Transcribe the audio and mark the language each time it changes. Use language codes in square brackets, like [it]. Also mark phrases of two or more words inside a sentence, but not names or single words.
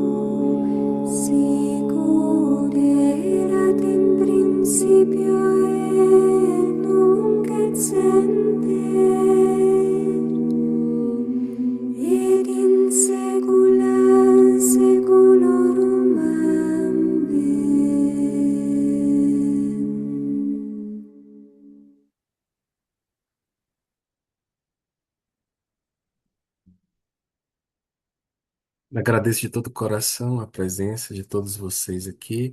[la] Sicut erat in principio et nunc et semper, et in saecula saeculorum. Amen. [pt] Agradeço de todo o coração a presença de todos vocês aqui.